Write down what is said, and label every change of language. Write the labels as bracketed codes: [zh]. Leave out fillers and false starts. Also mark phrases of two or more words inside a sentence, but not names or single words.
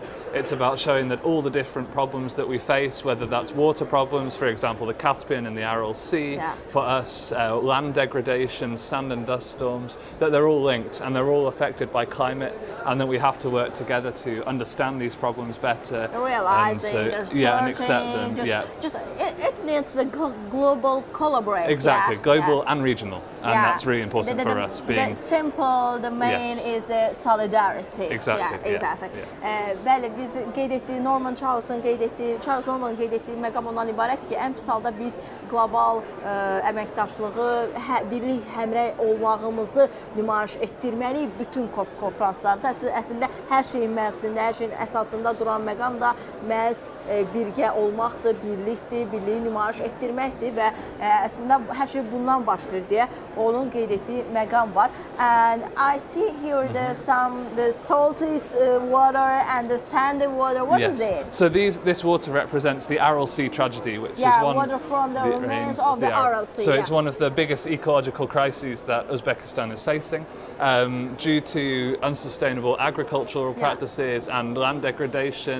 [en] It's about showing that all the different problems that we face, whether that's water problems, for example, the Caspian and the Aral Sea, for us, land degradation, sand and dust storms, that they're all linked and they're all affected by climate, and that we have to work together to understand these problems better. Realizing, and accept them. It needs a global collaboration. Exactly, global and regional, and that's really important for us. The simple, the main is the solidarity. Exactly. [az] Bəli, biz qeyd etdik, Çarlz Norman'ın qeyd etdiyi məqam ondan ibarətdir ki, ən pis halda biz qlobal əməkdaşlığı, birlik, həmrəy olmağımızı nümayiş etdirməliyik bütün COP konferanslarda. Əslində hər şeyin məğzində, hər şeyin əsasında duran məqam da məhz birgə olmaqdır, birlikdir, birliyi nümayiş etdirməkdir və əslində hər şey bundan başlayır deyə onun qeyd etdiyi məqam var. [en] And I see here the salty water and the sandy water. What is it? So this water represents the Aral Sea tragedy, which is one water from the remains of the Aral Sea. So it's one of the biggest ecological crises that Uzbekistan is facing due to unsustainable agricultural practices and land degradation.